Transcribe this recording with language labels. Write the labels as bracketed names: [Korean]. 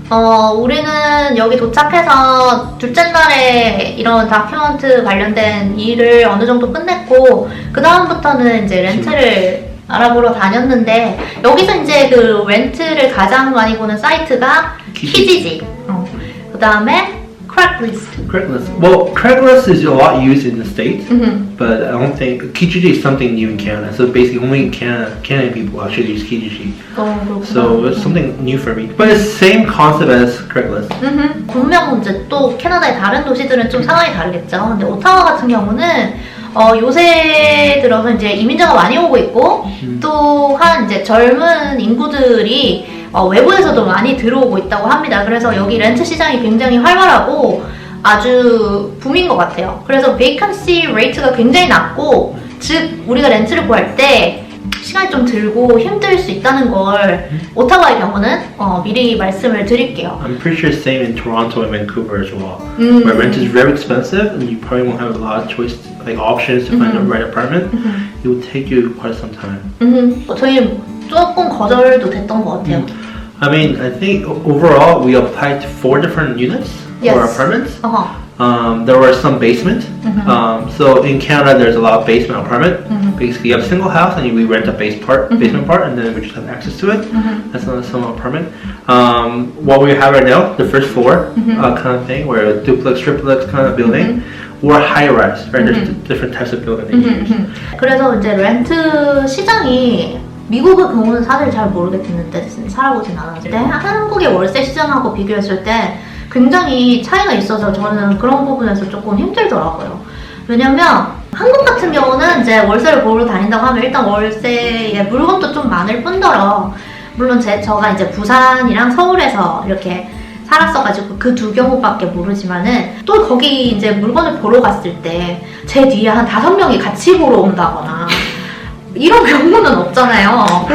[Korean] 우리는 여기 도착해서 둘째 날에 이런 다큐멘트 관련된 일을 어느 정도 끝냈고 그 다음부터는 이제 렌트를 알아보러 다녔는데 여기서 이제 그 렌트를 가장 많이 보는 사이트가 키지지. 그 다음에 Craigslist. [English] Well, Craigslist is a lot used in the States, but I don't think Kijiji is something new in Canada. So basically, only Canadian people actually use Kijiji. So it's something new for me. But it's the same concept as Craigslist. [Korean] 분명 이제 또 캐나다의 다른 도시들은 좀 상황이 다르겠죠. 근데 오타와 같은 경우는 요새 들어서 이제 이민자가 많이 오고 있고 또한 이제 젊은 인구들이 외부에서도 많이 들어오고 있다고 합니다. 그래서 여기 렌트 시장이 굉장히 활발하고 아주 붐인 것 같아요. 그래서 vacancy rate가 굉장히 낮고 즉 우리가 렌트를 구할 때 시간이 좀 들고 힘들 수 있다는 걸 오타와의 경우는 미리 말씀을 드릴게요. [English] I'm pretty sure same in Toronto and Vancouver as well, where rent is very expensive and you probably won't have a lot of choice, like options to find the right apartment. It will take you quite some time. [Korean] 저희 조금 거절도 됐던 것 같아요. [English] I mean, I think overall we applied to 4 different units or apartments. There were some basement. So in Canada, there's a lot of basement apartment. Basically, you have a single house and we rent a basement part, and then we just have access to it. That's not some apartment. What we have right now, the first floor kind of thing, where a duplex, triplex kind of building, or high-rise. Right? There's different types of building they use. [Korean] 그래서 이제 렌트 시장이 미국의 경우는 사실 잘 모르겠는데 살아보진 않았는데 한국의 월세 시장하고 비교했을 때 굉장히 차이가 있어서 저는 그런 부분에서 조금 힘들더라고요. 왜냐면 한국 같은 경우는 이제 월세를 보러 다닌다고 하면 일단 월세에 물건도 좀 많을 뿐더러 물론 저가 이제 부산이랑 서울에서 이렇게 살았어가지고 그 두 경우밖에 모르지만은 또 거기 이제 물건을 보러 갔을 때 제 뒤에 한 5명이 같이 보러 온다거나 이런 경우는 없잖아요.